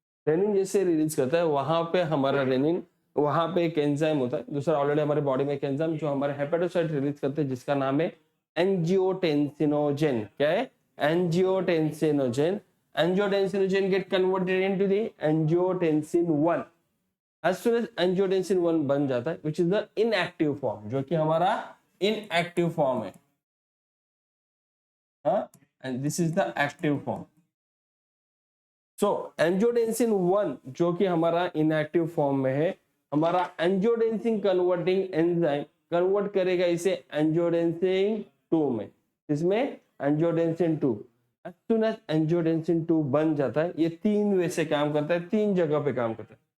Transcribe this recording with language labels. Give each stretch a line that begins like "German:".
Hindi: Rennin जैसे release करता है, वहां पे हमारा रेनिन, वहां पे एक एंजाइम होता है दूसरा, ऑलरेडी हमारे बॉडी में एक एंजाइम जो हमारे हेपेटोसाइट रिलीज करते हैं, जिसका नाम है एंजियोटेंसिनोजेन। क्या है,
English: Angiotensinogen. Angiotensinogen get converted into the angiotensin 1। as soon as angiotensin 1
Hindi: बन जाता है,
English: which is the inactive form,
Hindi: जो कि हमारा inactive form है,
English: and this is the active form।
Hindi: so angiotensin 1 जो कि हमारा inactive form में है, हमारा angiotensin converting enzyme कन्वर्ट करेगा इसे angiotensin 2 में। इसमें angiotensin 2,
English: as soon as angiotensin 2
Hindi: बन जाता है, ये 3 वे से काम करता है, 3 जगह पे काम करता है।